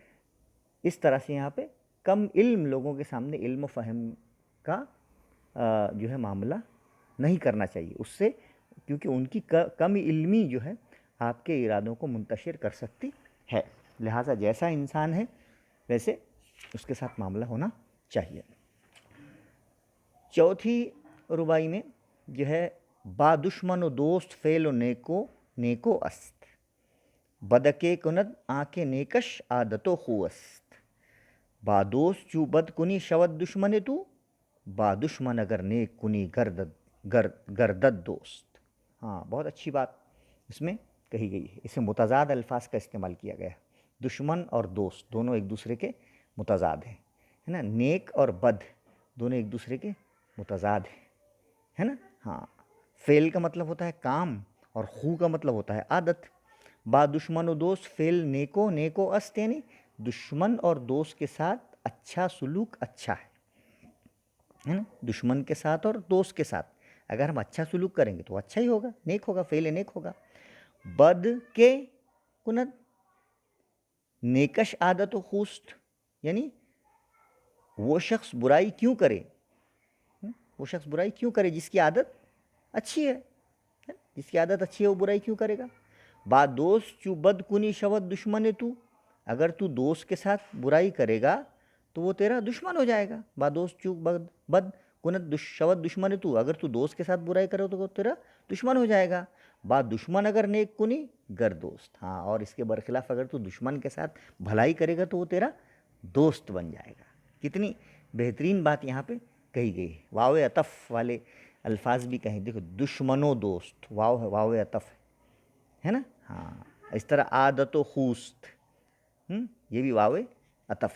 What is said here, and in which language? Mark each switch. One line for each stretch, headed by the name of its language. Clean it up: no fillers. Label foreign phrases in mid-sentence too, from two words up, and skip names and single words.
Urdu: اس طرح سے یہاں پہ کم علم لوگوں کے سامنے علم و فہم کا جو ہے معاملہ نہیں کرنا چاہیے اس سے، کیونکہ ان کی کم علمی جو ہے آپ کے ارادوں کو منتشر کر سکتی ہے، لہٰذا جیسا انسان ہے ویسے اس کے ساتھ معاملہ ہونا چاہیے۔ چوتھی ربائی میں جو ہے
Persian: با دشمن و دوست فعل و نیکو است، بدکے کند آنکھ نیکش عادت و خو است، با دوست چو بد کنی شود دشمن تو، با دشمن اگر نیک کنی گردد دوست۔
Urdu: ہاں، بہت اچھی بات اس میں کہی گئی ہے، اسے متضاد الفاظ کا استعمال کیا گیا ہے۔ دشمن اور دوست دونوں ایک دوسرے کے متضاد ہیں، ہے نا۔ نیک اور بد دونوں ایک دوسرے کے متضاد ہیں، ہے نا۔ ہاں، فعل کا مطلب ہوتا ہے کام، اور خو کا مطلب ہوتا ہے عادت۔
Persian: با دشمن و دوست فعل نیکو است،
Urdu: یعنی دشمن اور دوست کے ساتھ اچھا سلوک اچھا ہے نا۔ دشمن کے ساتھ اور دوست کے ساتھ اگر ہم اچھا سلوک کریں گے تو اچھا ہی ہوگا، نیک ہوگا، فعل نیک ہوگا۔
Persian: بد کے کند نیکش عادت و خوست،
Urdu: یعنی وہ شخص برائی کیوں کرے، وہ شخص برائی کیوں کرے جس کی عادت اچھی ہے، جس کی عادت اچھی ہے وہ برائی کیوں کرے گا۔
Persian: با دوست چو بد کنی شود دشمن تو،
Urdu: اگر تو دوست کے ساتھ برائی کرے گا تو وہ تیرا دشمن ہو جائے گا۔
Persian: با دوست چو بد کنت شود دشمن تو،
Urdu: اگر تو دوست کے ساتھ برائی کرے تو وہ تیرا دشمن ہو جائے گا۔
Persian: با دشمن اگر نیک کنی گر دوست،
Urdu: ہاں، اور اس کے برخلاف اگر تو دشمن کے ساتھ بھلائی کرے گا تو وہ تیرا دوست بن جائے گا۔ کتنی بہترین بات یہاں پہ کہی گئی ہے۔ واو عطف والے الفاظ بھی کہیں، دیکھو دشمن و دوست، واو عطف ہے نا، ہاں۔ اس طرح عادت و خوست، یہ بھی واو عطف ہے۔